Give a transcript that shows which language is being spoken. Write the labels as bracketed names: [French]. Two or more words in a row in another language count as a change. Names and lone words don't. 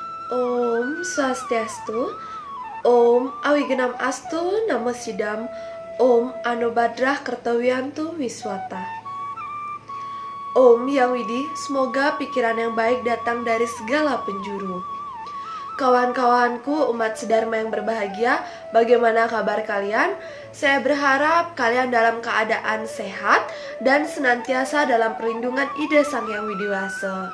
[Sanskrit] Om Swastiastu, Om Awigenam Astu Namo Sidam, Om Anobadrah Kertawiantu Wiswata. [Indonesian] Om Yang Widih, semoga pikiran yang baik datang dari segala penjuru. Kawan-kawanku umat sedharma yang berbahagia, bagaimana kabar kalian? Saya berharap kalian dalam keadaan sehat dan senantiasa dalam perlindungan Ida Sang Hyang Widiwasa.